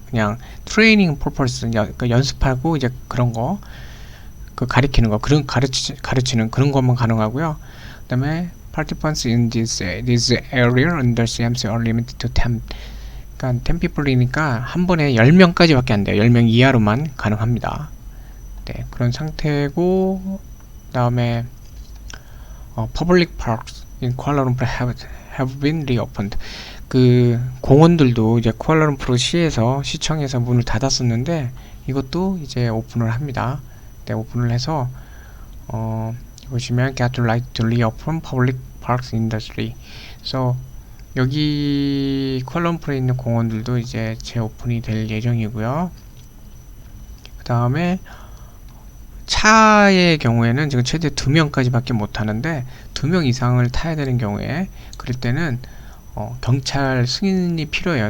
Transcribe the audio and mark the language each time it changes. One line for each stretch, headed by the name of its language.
Korean: 그냥 트레이닝 퍼포스, 그러니까 연습하고 이제 그런 거, 그 가리키는 거, 그런 가르치는 그런 것만 가능하고요. 그다음에
English: participants in this area under CMC are limited to 10.
Korean: 그러니까 10 people이니까 한 번에 10명까지밖에 안 돼요. 10명 이하로만 가능합니다. 네, 그런 상태고, 그다음에
English: public parks in Kuala Lumpur have been reopened.
Korean: 그 공원들도 이제 쿠알라룸푸르 시청에서 문을 닫았었는데 이것도 이제 오픈을 합니다. 네, 오픈을 해서 보시면
English: get right to reopen public parks industry.
Korean: 그래서 여기 쿠알라룸푸르에 있는 공원들도 이제 재오픈이 될 예정이고요. 그 다음에 차의 경우에는 지금 최대 2명까지밖에 못 타는데 2명 이상을 타야 되는 경우에 그럴 때는 경찰 승인이 필요해요.